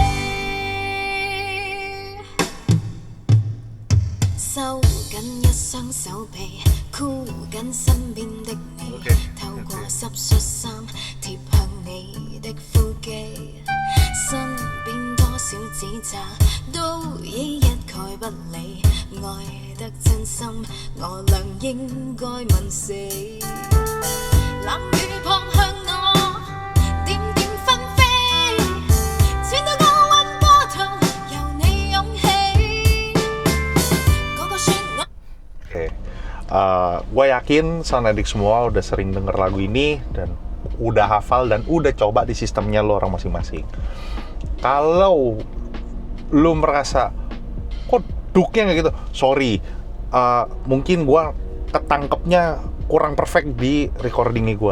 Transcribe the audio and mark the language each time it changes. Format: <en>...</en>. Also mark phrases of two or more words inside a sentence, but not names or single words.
<yue>收緊一雙手臂，箍緊身邊的你，透過濕恤衫貼向你的腹肌，身邊多少指責都已一概不理，愛得真心我倆應該問死。冷雨撲向我，點點紛飛，千堆高溫波濤由你湧起，個個說我。</yue> <id>Oke, gue yakin Sonedik semua udah sering denger lagu ini dan udah hafal dan udah coba di sistemnya lo orang masing-masing. Kalau lo merasa kok duknya nggak gitu, sorry, mungkin gue ketangkepnya kurang perfect di recordingnya gue.</id>